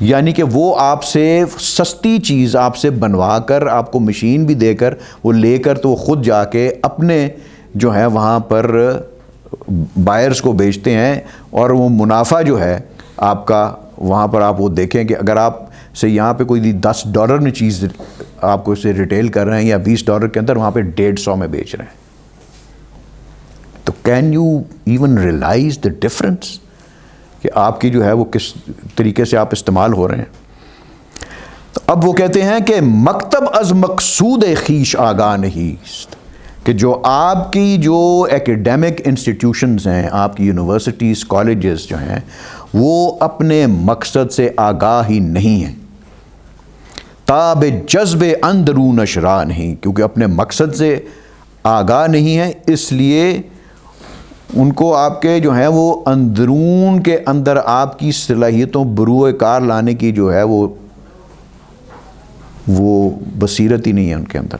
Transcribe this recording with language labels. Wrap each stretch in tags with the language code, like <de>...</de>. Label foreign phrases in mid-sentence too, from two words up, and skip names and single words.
<ur>یعنی کہ وہ آپ سے سستی چیز آپ سے بنوا کر آپ کو مشین بھی دے کر وہ لے کر تو وہ خود جا کے اپنے جو ہے وہاں پر بائرز کو بیچتے ہیں، اور وہ منافع جو ہے آپ کا وہاں پر آپ وہ دیکھیں کہ اگر آپ سے یہاں پہ کوئی $10 میں چیز آپ کو اسے ریٹیل کر رہے ہیں یا $20 کے اندر، وہاں پہ 150 میں بیچ رہے ہیں. تو</ur> <en>can you even realize the difference</en> <ur>کہ آپ کی جو ہے وہ کس طریقے سے آپ استعمال ہو رہے ہیں. تو اب وہ کہتے ہیں کہ</ur> <fa>مکتب از مقصود خویش آگاہ نہیں،</fa> <ur>کہ جو آپ کی جو</ur> <en>academic institutions</en> <ur>ہیں، آپ کی</ur> <en>universities colleges</en> <ur>جو ہیں، وہ اپنے مقصد سے آگاہ ہی نہیں ہیں.</ur> <fa>تاب جذب اندرون اشرا نہیں،</fa> <ur>کیونکہ اپنے مقصد سے آگاہ نہیں ہیں، اس لیے ان کو آپ کے جو ہیں وہ اندرون کے اندر آپ کی صلاحیتوں بروئے کار لانے کی جو ہے وہ بصیرت ہی نہیں ہے ان کے اندر.</ur>